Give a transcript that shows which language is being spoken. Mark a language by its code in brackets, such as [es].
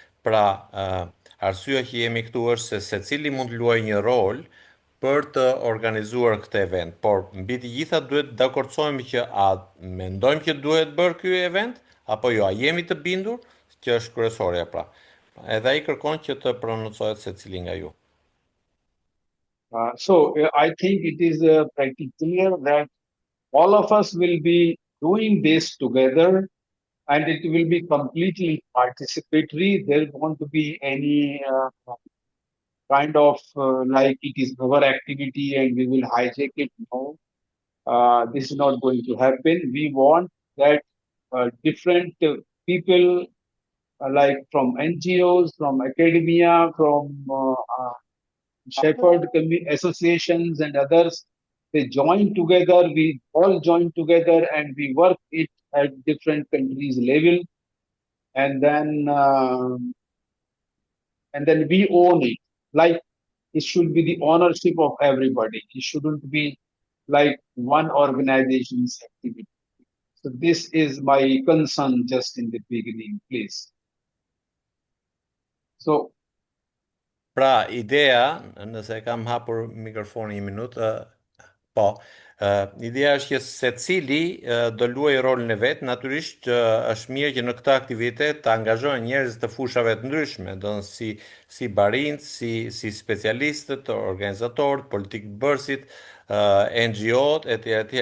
[sq] Pra, arsyeja që jemi këtu është se secili mund të luajë një rol për të organizuar këtë event, por mbi të gjitha duhet të dakordsohemi që a mendojmë që duhet bërë ky event apo jo, a jemi të bindur, që është kryesorja pra. Edhe ai kërkon që të prononcohet secili nga ju. [en] So I think it is pretty clear that all of us will be doing this together, and it will be completely participatory. There won't be any kind of like it is our activity and we will hijack it. No, this is not going to happen. We want that different people like from NGOs, from academia, from shepherd associations and others, they join together, we all join together and we work it at different countries level, and then we own it. Like it should be the ownership of everybody. It shouldn't be like one organization's activity. So this is my concern just in the beginning, please. So [sq] Pra, ideja, nëse kam hapur mikrofonin 1 minutë, po, ideja është që secili do luajë rolin e vet, natyrisht është mirë që në këtë aktivitet të angazhohen njerëz të fushave të ndryshme, do të thonë si barinj, si specialistët, organizatorët, politikë bërësit, NGO-t, etj.